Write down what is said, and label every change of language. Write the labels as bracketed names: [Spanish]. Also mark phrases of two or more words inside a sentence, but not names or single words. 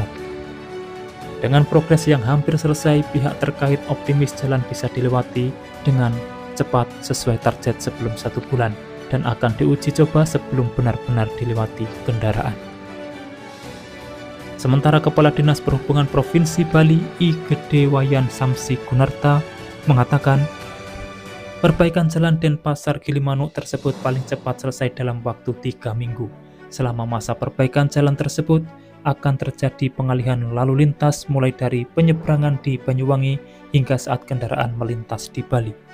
[Indonesian] Dengan progres yang hampir selesai, pihak terkait optimis jalan bisa dilewati dengan cepat sesuai target sebelum 1 bulan dan akan diuji coba sebelum benar-benar dilewati kendaraan. Sementara Kepala Dinas Perhubungan Provinsi Bali I Gede Wayan Samsi Gunarta mengatakan perbaikan jalan Denpasar Gilimanuk tersebut paling cepat selesai dalam waktu 3 minggu. Selama masa perbaikan jalan tersebut akan terjadi pengalihan lalu lintas mulai dari penyeberangan di Banyuwangi hingga saat kendaraan melintas di Bali.